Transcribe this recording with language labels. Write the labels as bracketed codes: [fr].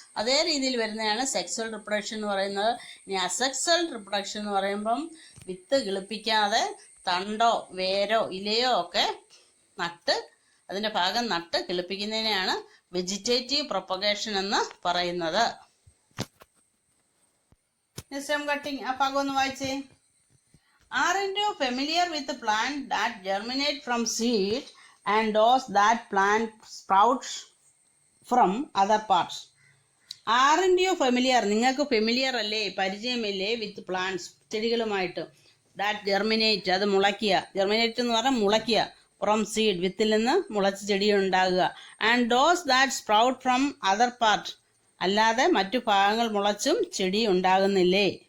[ml] അതേ രീതിയിൽ വരുന്നതാണ് സെക്സ്വൽ റിപ്രൊഡക്ഷൻ എന്ന് പറയുന്നത്. ഇനി അസെക്സ്വൽ റിപ്രൊഡക്ഷൻ എന്ന് പറയുമ്പം വിത്ത് കിളിപ്പിക്കാതെ തണ്ടോ വേരോ ഇലയോ ഒക്കെ നട്ട് അതിൻ്റെ ഭാഗം നട്ട് കിളിപ്പിക്കുന്നതിനെയാണ് വെജിറ്റേറ്റീവ് പ്രൊപ്പഗേഷൻ എന്ന് പറയുന്നത്. സ്റ്റെം കട്ടിങ് ആ ഭാഗം ഒന്ന് വായിച്ചേ. [en] Aren't you familiar with the plant that germinate from seed and those that plant sprouts from other parts? Aren't you familiar? [ml] നിങ്ങൾക്ക് ഫെമിലിയർ അല്ലേ, പരിചയമില്ലേ വിത്ത് പ്ലാന്റ്സ് ചെടികളുമായിട്ട്. [en] that germinate [ml] അത് മുളയ്ക്കുക, ജെർമിനേറ്റ് എന്ന് പറഞ്ഞാൽ മുളയ്ക്കുക. ഫ്രം സീഡ് വിത്തിൽ നിന്ന് മുളച്ച് ചെടി ഉണ്ടാകുക. [en] and does that sprout from other part [ml] അല്ലാതെ മറ്റു ഭാഗങ്ങൾ മുളച്ചും ചെടി ഉണ്ടാകുന്നില്ലേ.